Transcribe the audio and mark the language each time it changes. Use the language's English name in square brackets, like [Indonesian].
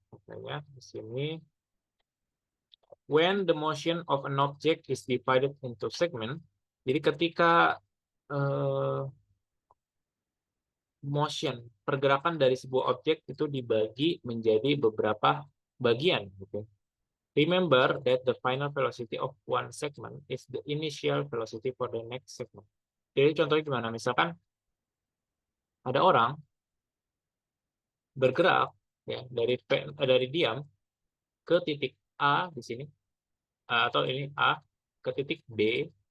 [Indonesian] Makanya di sini [English] when the motion of an object is divided into segment. [Indonesian] Jadi ketika motion, pergerakan dari sebuah objek itu dibagi menjadi beberapa bagian gitu. [English] Remember that the final velocity of one segment is the initial velocity for the next segment. [Indonesian] Jadi contohnya gimana? Misalkan ada orang bergerak ya dari diam ke titik A di sini, atau ini A ke titik B.